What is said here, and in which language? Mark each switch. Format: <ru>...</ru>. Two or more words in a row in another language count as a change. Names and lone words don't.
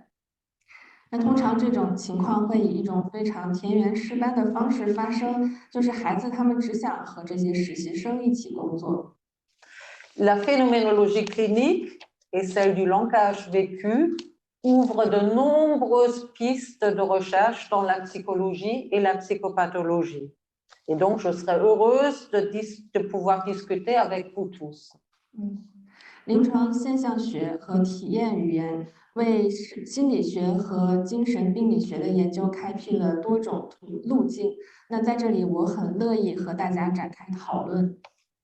<zh>那通常这种情况会以一种非常田园诗般的方式发生，就是孩子他们只想和这些实习生一起工作。</zh> <fr>La phénoménologie clinique et celle du langage vécu ouvrent de nombreuses pistes de recherche dans la psychologie et la psychopathologie. Et donc, je serais heureuse de pouvoir discuter avec vous tous.</fr> <zh>临床现象学和体验语言为心理学和精神病理学的研究开辟了多种路径。那在这里，我很乐意和大家展开讨论。</zh>